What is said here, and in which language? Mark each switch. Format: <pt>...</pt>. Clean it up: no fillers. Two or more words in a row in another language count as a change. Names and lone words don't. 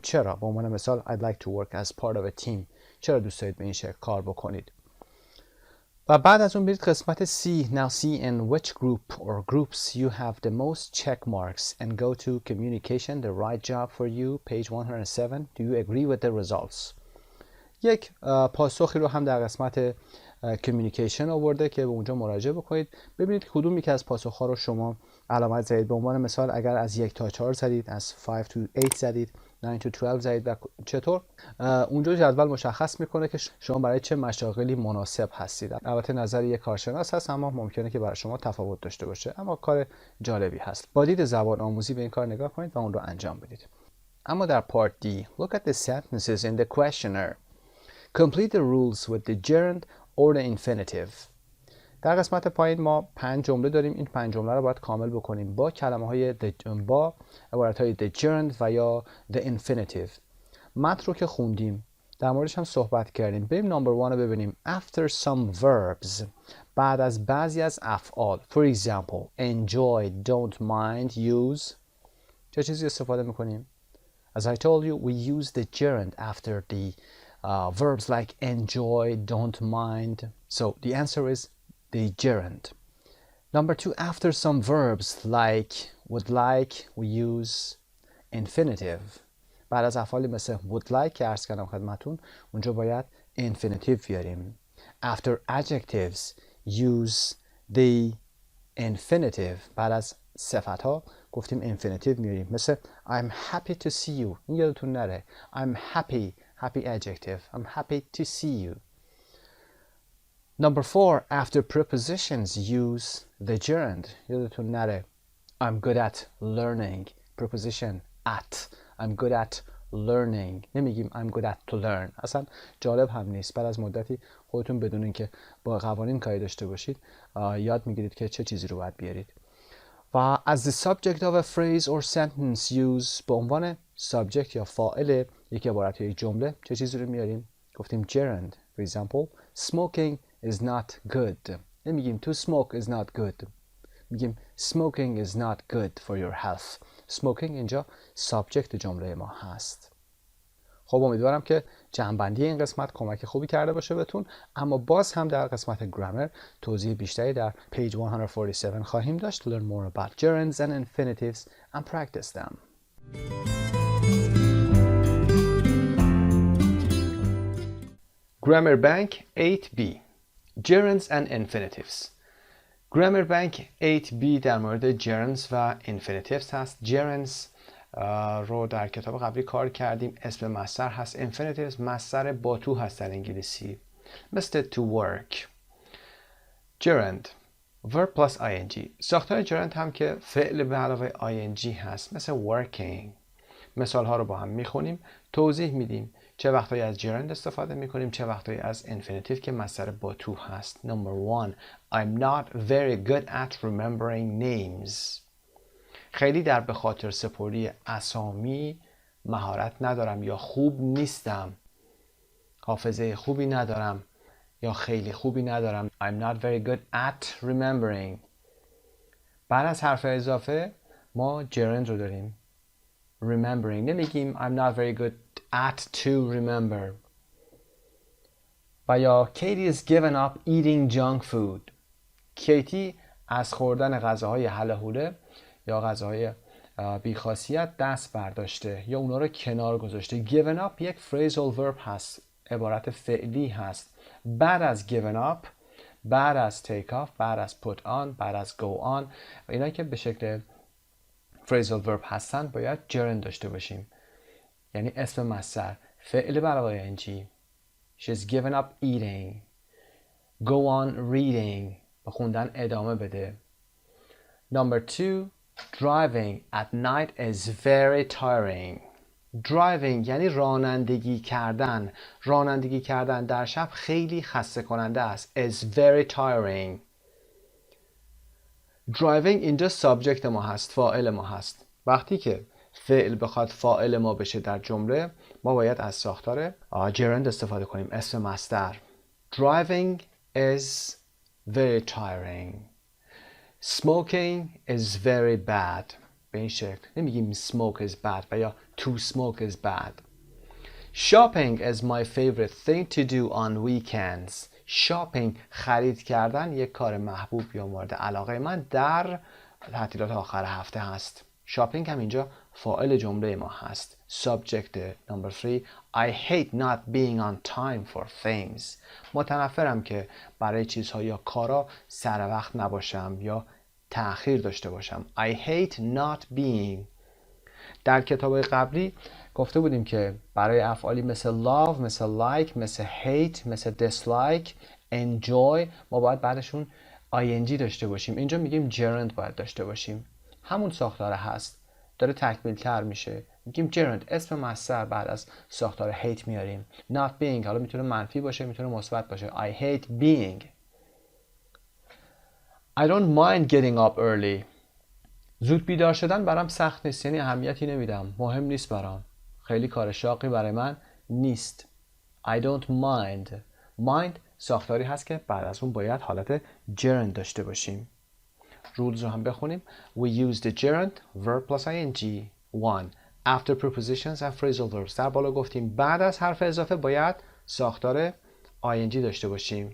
<fa>چرا؟ به عنوان مثال</fa> <en>I'd like to work as part of a team.</en> <fa>چرا دوست دارید به این شکل کار بکنید؟ و بعد از اون برید قسمت C.</fa> <en>Now see in which group or groups you have the most check marks and go to communication, the right job for you, page 107. Do you agree with the results?</en> <fa>یک پاسخی رو هم در قسمت کمیونیکیشن آورده که به اونجا مراجعه بکنید، ببینید کدوم یکی از پاسخ‌ها رو شما علامت زدید. به عنوان مثال اگر از 1 تا 4 زدید، از 5 to 8 زدید، 9 to 12 زدید و چطور، اونجا جدول مشخص میکنه که شما برای چه مشاغلی مناسب هستید. البته نظر یک کارشناس هست اما ممکنه که برای شما تفاوت داشته باشه، اما کار جالبی هست. با دید زبان آموزی به این کار نگاه کنید و اون رو انجام بدید. اما در پارت D</fa> <en>look at the sentences in the questionnaire. Complete the rules with the gerund or the infinitive.</en> <fa>در قسمت پایین ما 5 جمله داریم. این 5 جمله رو باید کامل بکنیم با کلمه‌های با عبارت‌های</fa> <en>the gerund</en> <fa>و یا</fa> <en>the infinitive.</en> <fa>متن رو که خوندیم در موردش هم صحبت کردیم. بریم نمبر 1 رو ببینیم.</fa> <en>After some verbs.</en> <fa>بعد از بعضی از افعال.</fa> <en>For example, enjoy, don't mind, use.</en> <fa>چه چیزی استفاده می‌کنیم؟</fa> <en>As I told you, we use the gerund after the verbs like enjoy, don't mind. So the answer is the gerund. Number 2, after some verbs like, would like, we use infinitive.</en> <fa>بعد از افعالی مثل</fa> <en>would like</en> <fa>که عرض کردم خدمتون اونجا باید infinitive بیاریم.</fa> <en>After adjectives use the infinitive.</en> <fa>بعد از صفت ها گفتیم infinitive میاریم، مثل</fa> <en>I'm happy to see you.</en> <fa>این یادتون نره.</fa> <en>I'm happy adjective. I'm happy to see you. Number 4, after prepositions use the gerund.</en> <fa>یادتون نره.</fa> <en>I'm good at learning. Preposition at. I'm good at learning.</en> <fa>نمیگیم</fa> <en>I'm good at to learn.</en> <fa>اصلا جالب هم نیست. بعد از مدتی خودتون بدون اینکه با قوانین کاری داشته باشید یاد میگیرید که چه چیزی رو باید بیارید. و</fa> <en>as the subject of a phrase or sentence use</en> <fa>به عنوان subject یا فاعل یک عبارت یا یک جمله چه چیزی رو میاریم؟ گفتیم gerund.</fa> <en>For example, smoking is not good. نمیگیم to smoke is not good. میگیم smoking is not good for your health.</en> <fa>smoking اینجا subject جمله ما هست. خب امیدوارم که جمع‌بندی این قسمت کمک خوبی کرده باشه بهتون، اما باز هم در قسمت گرامر توضیح بیشتری در page 147 خواهیم داشت.</fa> <en>Learn more about gerunds and infinitives and practice them. Grammar Bank 8B Gerunds and Infinitives.</en> <fa>Grammar Bank 8B در مورد gerunds و infinitives هست. gerunds رو در کتاب قبلی کار کردیم، اسم مصدر هست. infinitives مصدر با تو هست در انگلیسی، مثل</fa> <en>to work. gerund verb plus ing.</en> <fa>ساختار gerund هم که فعل به علاوه ing هست، مثل working. مثال ها رو با هم میخونیم، توضیح میدیم چه وقتایی از gerund استفاده میکنیم، چه وقتایی از infinitive که مصدر با تو هست.</fa> <en>Number 1, I'm not very good at remembering names.</en> <fa>خیلی در به خاطر سپردی اسامی مهارت ندارم یا خوب نیستم. حافظه خوبی ندارم یا خیلی خوبی ندارم.</fa> <en>I'm not very good at remembering.</en> <fa>بعد از حرف اضافه ما gerund رو داریم.</fa> <en>Remembering. نمیگیم I'm not very good at to remember. و یا Katie is given up eating junk food.</en> <fa>کیتی از خوردن غذاهای هلهوله یا غذاهای بیخاصیت دست برداشته یا اونا رو کنار گذاشته.</fa> <en>given up</en> <fa>یک</fa> <en>phrasal verb</en> <fa>هست، عبارت فعلی هست. بعد از</fa> <en>given up،</en> <fa>بعد از</fa> <en>take off،</en> <fa>بعد از</fa> <en>put on،</en> <fa>بعد از</fa> <en>go on</en> <fa>و اینا که به شکل</fa> <en>phrasal verb</en> <fa>هستن باید gerund داشته باشیم، یعنی اسم مصدر، فعل به علاوه ing.</fa> <en>She's given up eating. Go on reading.</en> <fa>به خوندن ادامه بده.</fa> <en>Number 2. Driving at night is very tiring.</en> <fa>Driving یعنی رانندگی کردن. رانندگی کردن در شب خیلی خسته کننده است.</fa> <en>Is very tiring.</en> <fa>Driving اینجا سابجکت ما هست، فاعل ما هست. وقتی که فعل بخواد فاعل ما بشه در جمله، ما باید از ساختار gerund استفاده کنیم، اسم مصدر.</fa> <en>Driving is very tiring. Smoking is very bad.</en> <fa>به این شکل نمیگیم</fa> <en>smoke is bad</en> <fa>و یا</fa> <en>to smoke is bad. Shopping is my favorite thing to do on weekends.</en> <fa>Shopping خرید کردن یک کار محبوب یا مورد علاقه من در تعطیلات آخر هفته هست. Shopping هم اینجا فاعل جمله ما هست.</fa> <en>Subject number 3. I hate not being on time for things.</en> <fa>متنفرم که برای چیزها یا کارا سر وقت نباشم یا تأخیر داشته باشم.</fa> <en>I hate not being.</en> <fa>در کتاب قبلی گفته بودیم که برای افعالی مثل love، مثل like، مثل hate، مثل dislike، enjoy ما باید بعدشون ing داشته باشیم. اینجا میگیم gerund باید داشته باشیم. همون ساختار هست. داره تکمیل تر میشه. میگیم gerund اسم مصدر بعد از ساختار hate میاریم.</fa> <en>not being</en> <fa>حالا میتونه منفی باشه، میتونه مثبت باشه.</fa> <en>I hate being. I don't mind getting up early.</en> <fa>زود بیدار شدن برام سخت نیست، یعنی اهمیتی نمیدم، مهم نیست برام، خیلی کار شاقی برای من نیست.</fa> <en>I don't mind.</en> <fa>mind ساختاری هست که بعد از اون باید حالت gerund داشته باشیم. رولز رو هم بخونیم.</fa> <en>We use the gerund verb plus ing. 1. After prepositions and phrasal verbs.</en> <fa>در بالا گفتیم بعد از حرف اضافه باید ساختار ing داشته باشیم.</fa>